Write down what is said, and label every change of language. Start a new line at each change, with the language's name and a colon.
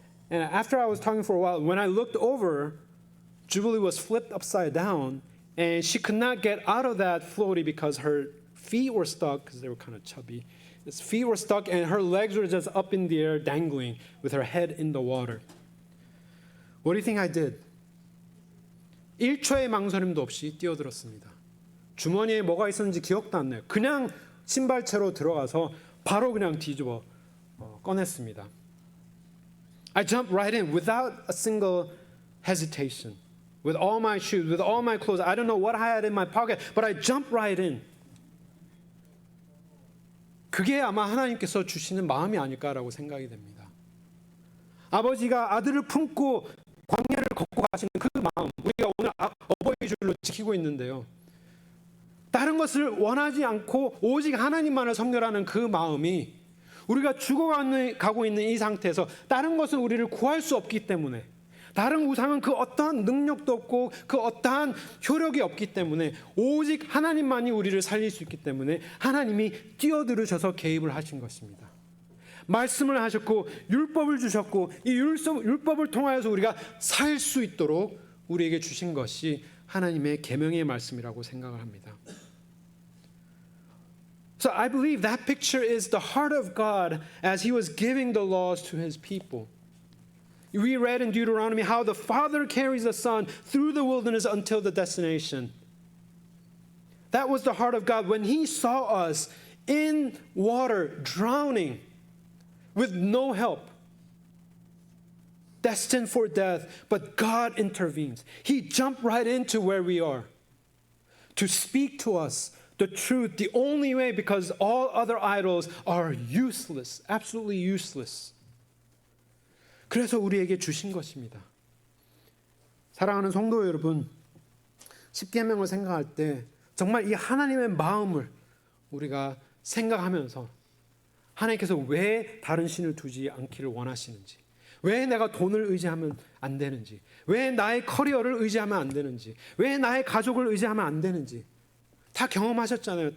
English: And after I was talking for a while, when I looked over, Jubilee was flipped upside down and she could not get out of that floaty because her feet were stuck because they were kind of chubby. His feet were stuck and her legs were just up in the air dangling with her head in the water. What do you think I did?
Korean: 1초의 망설임도 없이 뛰어들었습니다. 주머니에 뭐가 있었는지 기억도 안 나요. 그냥 신발채로 들어가서 바로 그냥 뒤집어 꺼냈습니다.
English: I jumped right in without a single hesitation. With all my shoes, with all my clothes. I don't know what I had in my pocket, but I jumped right in.
Korean: 그게 아마 하나님께서 주시는 마음이 아닐까라고 생각이 됩니다. 아버지가 아들을 품고 광야를 걷고 가시는 그 마음, 우리가 오늘 어버이 주일로 지키고 있는데요. 다른 것을 원하지 않고 오직 하나님만을 섬겨라는 그 마음이 우리가 죽어가고 있는 이 상태에서 다른 것은 우리를 구할 수 없기 때문에 다른 우상은 그 어떠한 능력도 없고 그 어떠한 효력이 없기 때문에 오직 하나님만이 우리를 살릴 수 있기 때문에 하나님이 뛰어들으셔서 개입을 하신 것입니다. 말씀을 하셨고 율법을 주셨고 이 율법을 통하여서 우리가 살 수 있도록 우리에게 주신 것이 하나님의 계명의 말씀이라고 생각을 합니다.
English: So I believe that picture is the heart of God as He was giving the laws to His people. We read in Deuteronomy how the Father carries the Son through the wilderness until the destination. That was the heart of God when He saw us in water, drowning, with no help, destined for death, but God intervenes. He jumped right into where we are to speak to us the truth, the only way, because all other idols are useless, absolutely useless.
Korean: 그래서 우리에게 주신 것입니다. 사랑하는 성도 여러분, 십계명을 생각할 때 정말 이 하나님의 마음을 우리가 생각하면서 하나님께서 왜 다른 신을 두지 않기를 원하시는지, 왜 내가 돈을 의지하면 안 되는지, 왜 나의 커리어를 의지하면 안 되는지, 왜 나의 가족을 의지하면 안 되는지 다 경험하셨잖아요.